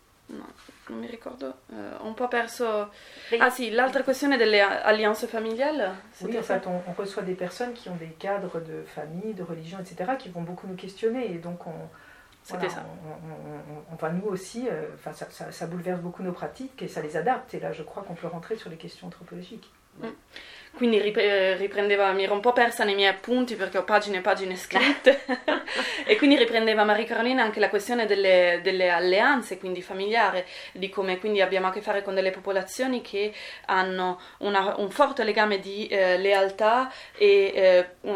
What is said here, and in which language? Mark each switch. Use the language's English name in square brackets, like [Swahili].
[Italian] No, non mi ricordo, ho un po' perso. Ah sì, l'altra questione delle [French] alliance familiales. Oui, en fait, on reçoit des personnes qui ont des cadres de famille, de religion, etc., qui vont beaucoup nous questionner, et donc ça bouleverse beaucoup nos pratiques et ça les adapte. Et là, je crois qu'on peut rentrer sur les questions anthropologiques. [Italian] Quindi riprendeva, mi ero un po' persa nei miei appunti perché ho pagine e pagine scritte e quindi riprendeva Marie Caroline anche la questione delle alleanze, quindi familiare, di come quindi abbiamo a che fare con delle popolazioni che hanno un forte legame di lealtà e